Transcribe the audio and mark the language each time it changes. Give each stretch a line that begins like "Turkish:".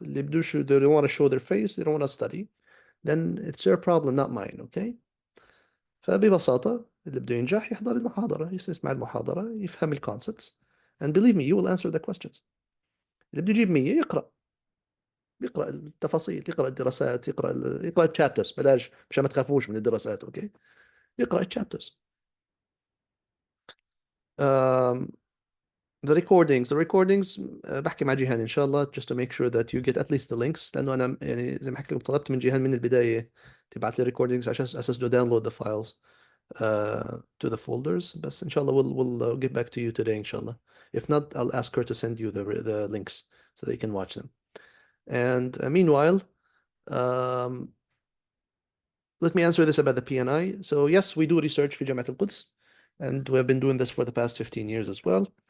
Arabic: اللي بدوش
English: they don't want to show their face, they don't want to study, then it's their problem not mine. Okay?
Arabic: فببساطة اللي بده ينجح يحضر المحاضرة، يسمع المحاضرة، يفهم الكونسبتس
English: and believe me you will answer the questions.
Arabic: اللي بده يجيب 100 يقرأ التفاصيل، يقرأ الدراسات، يقرأ الشابترز. بلاش مشان ما تخافوش من الدراسات. اوكي؟ يقرأ الشابترز.
English: Um, the recordings
Arabic: بحكي مع جيهان ان شاء الله
English: just to make sure that you get at least the links
Arabic: لانه انا يعني زي ما حكيت لكم طلبت من جيهان من البدايه تبعت لي recordings عشان اساس
English: to download the files to the folders
Arabic: بس ان شاء الله
English: we'll get back to you today
Arabic: ان شاء الله.
English: If not, I'll ask her to send you the links so that you can watch them. And meanwhile, um, let me answer this about the PNI. So yes, we do research
Arabic: في جامعة القدس,
English: and we have been doing this for the past 15 years as well.